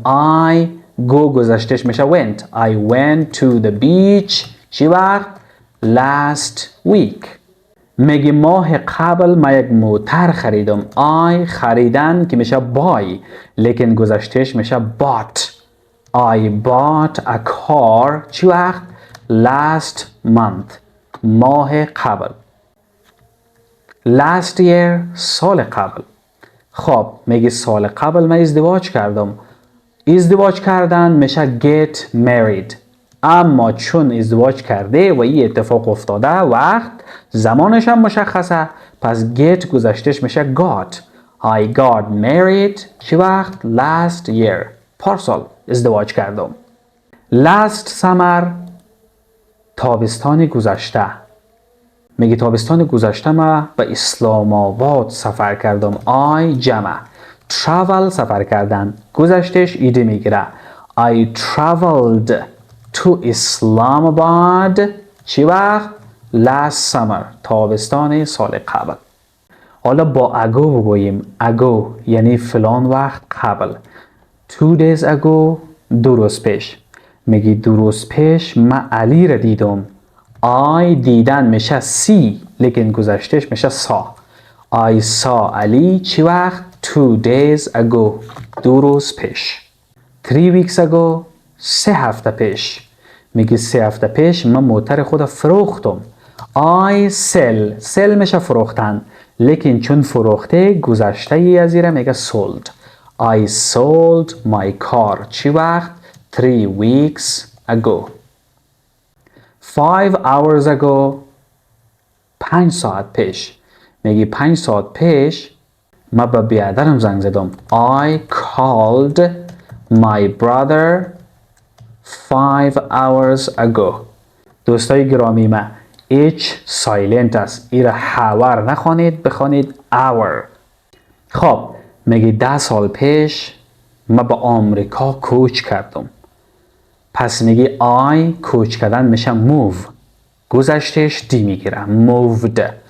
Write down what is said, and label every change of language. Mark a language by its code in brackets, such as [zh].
[en] I go [fa] گذشتهش میشه [en] went. I went to the beach. [fa] چی وقت؟ [en] last week. [fa] میگه ماه قبل من یک موتر خریدم. I خریدن که میشه buy لیکن گذشتهش میشه bought. [en] I bought a car. [fa] چی وقت؟ [en] last month. [fa] ماه قبل. [en] last year [fa] سال قبل. خب میگه سال قبل من ازدواج کردم. ازدواج کردن میشه get married. اما چون ازدواج کرده و این اتفاق افتاده وقت زمانش هم مشخصه پس get گذشتهش میشه got. [en] I got married. [fa] چی وقت؟ [en] last year. [fa] پارسال ازدواج کردم. [en] last summer [fa] تابستان گذشته. میگه تابستان گذشته من به اسلام آباد سفر کردم. I جمع travel سفر کردن گذشتهش ایده میگیره. [en] I traveled to Islamabad. [fa] چی وقت؟ [en] last summer. [fa] تابستان سال قبل. حالا با ago بگوییم. ago یعنی فلان وقت قبل. [en] 2 days ago [fa] 2 روز پیش. میگی 2 روز پیش من علی را دیدم. I دیدن میشه see لیکن گذشتهش میشه saw. [en] I saw Ali. [fa] چی وقت؟ [en] 2 days ago [fa] 2 روز پیش. [en] 3 weeks ago [fa] 3 هفته پیش. میگی 3 هفته پیش من موتر خود فروختم. I sell میشه فروختن لیکن چون فروخته گذشته ای از ایره میگه sold. [en] I sold my car. [fa] چی وقت؟ [en] 3 weeks ago. 5 hours ago [fa] 5 ساعت پیش. میگی 5 ساعت پیش من به برادرم زنگ زدم. [en] I called my brother 5 hours ago. [fa] دوستای گرامی من H silent است. ایره hour نخوانید بخوانید hour. خب میگی 10 سال پیش من به آمریکا کوچ کردم. پس میگی I کوچ کردن میشه move. گذشتهش دی میگیره moved.